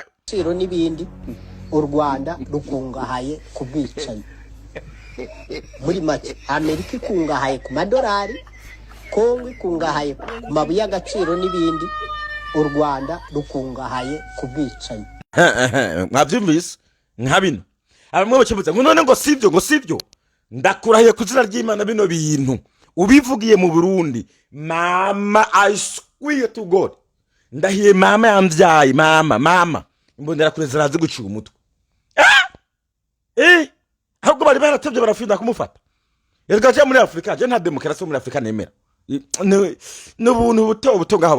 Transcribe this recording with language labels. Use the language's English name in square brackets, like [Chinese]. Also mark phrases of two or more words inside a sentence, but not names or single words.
[Rundi] siro nibindi u Rwanda rukungahaye ku bwicanyi muri make Amerika ikungahaye ku madolari Kongo ikungahaye ku mabuye y'agaciro n'ibindi u Rwanda rukungahaye ku bwicanyi mwavyumvise nkabino abamwe bakivuze ngo none ngo sivyo ndakurahiye kuzira ry'Imana bino bintu ubivugiye mu Burundi mama [English] I swear to God [Rundi] ndahiye mama yamvyaye mama imbonera kure zirazi guciga umutwe ahubwo bari baratevye barafinda kumufata erega muri Afrika je nta demokarasi muri Afrika nemera n'ubuntu buto ngaho